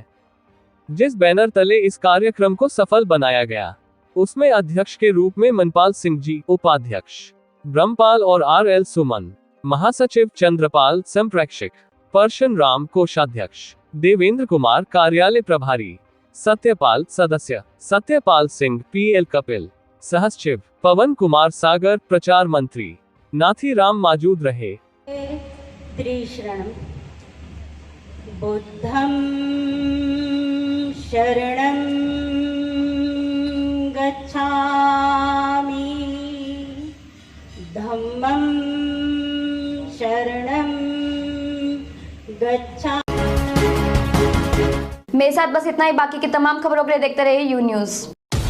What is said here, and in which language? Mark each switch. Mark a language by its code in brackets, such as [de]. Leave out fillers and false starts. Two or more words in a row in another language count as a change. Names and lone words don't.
[hi] जिस बैनर तले इस कार्यक्रम को सफल बनाया गया उसमें अध्यक्ष के रूप में मनपाल सिंह जी, उपाध्यक्ष ब्रह्मपाल और RL सुमन, महासचिव चंद्रपाल, संप्रेक्षक परशन राम, कोषाध्यक्ष देवेंद्र कुमार, कार्यालय प्रभारी सत्यपाल, सदस्य सत्यपाल सिंह, PL कपिल, सहसचिव पवन कुमार सागर, प्रचार मंत्री नाथी राम मौजूद रहे। [pi] त्रिशरणं बुद्धं शरणं गच्छामि, धम्मं शरणं गच्छामि। [hi] मेरे साथ बस इतना ही। बाकी की तमाम खबरों के लिए देखते रहिए यू न्यूज।